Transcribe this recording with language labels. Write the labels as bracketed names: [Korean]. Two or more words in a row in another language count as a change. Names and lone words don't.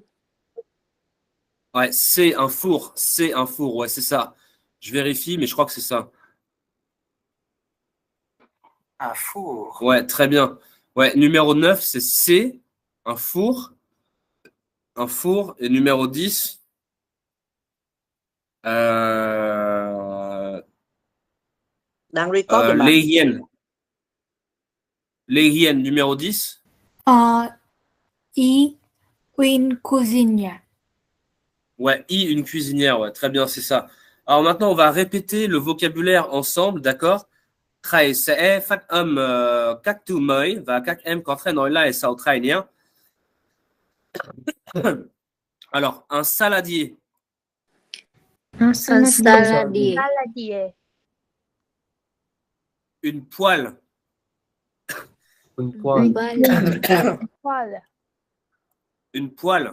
[French] Ouais, c'est un four. C'est un four. Ouais, c'est ça. Je vérifie, mais je crois que c'est ça. Un four. Ouais, très bien. Ouais, numéro 9, c'est C, un four. Un four. Et numéro 10, [Vietnamese] đang record để mà. [French] les hyènes. Les hyènes, numéro 10. Une cuisinière. Ouais, I, une cuisinière. Ouais, très bien, c'est ça. Alors maintenant, on va répéter le vocabulaire ensemble, d'accord? [Vietnamese] Thầy sẽ phát âm các từ mới và các em có thể nói lại sau thầy nhé. [French] Alors, un saladier. Un Un saladier. Saladier. Une poêle. Une poêle. Poêle. Une poêle.